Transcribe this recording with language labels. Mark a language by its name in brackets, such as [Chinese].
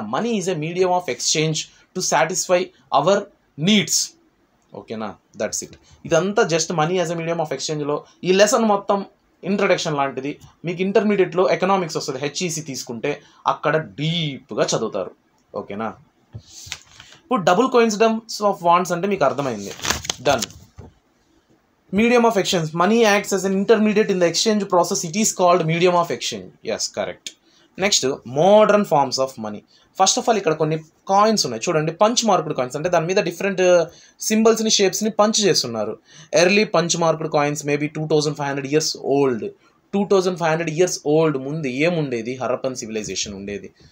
[English] Money is a medium of exchange to satisfy our needs. [Telugu] ఓకేనా? [English] That's it. [Telugu] ఇదంతా just money as a medium of ఎక్స్చేంజ్లో ఈ lesson మొత్తం introduction లాంటిది. మీకు ఇంటర్మీడియట్లో ఎకనామిక్స్ వస్తుంది, HEC తీసుకుంటే అక్కడ డీప్గా చదువుతారు. ఓకేనా. ఇప్పుడు డబుల్ కోయిన్సిడెన్స్ ఆఫ్ వాంట్స్ అంటే మీకు అర్థమైంది. [English] Done. Medium of exchange, money acts as an intermediate in the exchange process, it is called medium of exchange. yes, correct. Next modern forms of money. First of all [Telugu] ఇక్కడ కొన్ని coins ఉన్నాయి చూడండి, punch marked coins, అంటే దాని మీద different సింబల్స్ని షేప్స్ని punch చేస్తున్నారు. [English] Early punch marked coins maybe 2500 years old. [Telugu] 2500 years old ముందు ఏముండేది? Harappan civilisation ఉండేది.